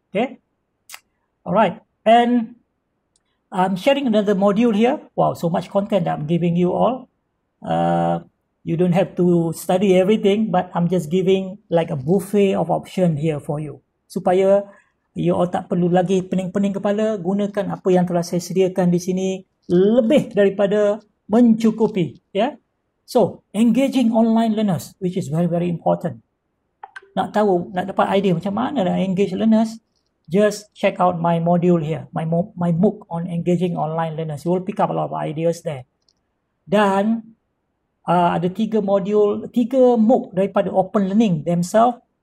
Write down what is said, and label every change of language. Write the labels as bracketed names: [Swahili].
[English] Okay, all right. And I'm sharing another module here. Wow, so much content that I'm giving you all. You don't have to study everything, but I'm just giving like a buffet of option here for you, supaya you all [Malay] tak perlu lagi pening-pening kepala. Gunakan apa yang telah saya sediakan di sini, lebih daripada mencukupi, ya. [English] So, engaging online learners, which is very, very important. [Malay] Nak dapat idea macam mana nak [English] engage learners, just check out my module here, my MOOC on engaging online learners. You will pick up a lot of ideas there. [Malay] Dan ada 3 MOOC daripada Open Learning themselves.